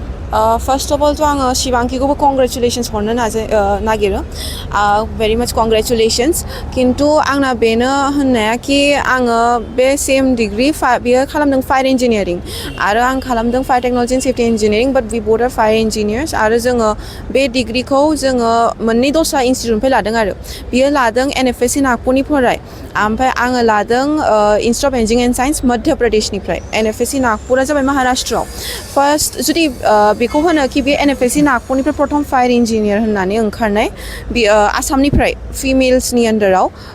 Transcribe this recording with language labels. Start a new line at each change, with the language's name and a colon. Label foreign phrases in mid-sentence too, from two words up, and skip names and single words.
English: First of all
Bodo: तो आङो शिबांगिखौबो कंग्रेचुलेशन्स हरनो नागिरो
English: very much congratulations
Bodo: किन्तु आंना बेनो होननाया कि आङो बे सेम डिग्री बियो खालामदों
English: fire engineering
Bodo: आरो आं खालामदों
English: fire technology and safety engineering but we both are fire engineers
Bodo: आरो जोङो बे डिग्रीखौ जोङो मोननै दस्रा इन्स्टिट्यूटनिफ्राय लादों आरो बियो लादों NFSC नागपुरनिफ्राय ओमफ्राय आङो लादों इन्स्टिट्यूट अफ इन्जिनियारिं एन्ड साइन्स मध्य प्रदेशनिफ्राय NFSC नागपुरा जाबाय महाराष्ट्रआव फार्स्ट जुदि बेखौ होनो कि बे NFSC नागपुरनिफ्राय प्रथम
English: fire engineer
Bodo: होननानै ओंखारनाय आसामनिफ्राय फिमेल्सनि आन्डाराव